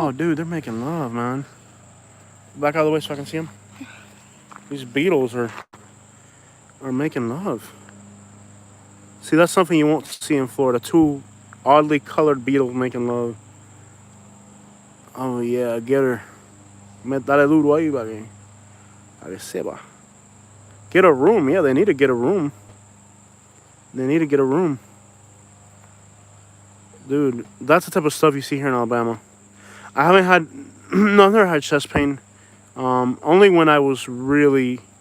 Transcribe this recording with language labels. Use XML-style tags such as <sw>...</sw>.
<en>Oh, dude, they're making love, man. Back out of the way so I can see them. These beetles are making love. See, that's something you won't see in Florida. 2 oddly colored beetles making love. Oh, yeah, get her.</en> <es>Dale duro ahí, para que sepa.</es> <en>Get a room. Yeah, they need to get a room. They need to get a room. Dude, that's the type of stuff you see here in Alabama. I haven't had... No, I've never had chest pain. Only when I was really...</en>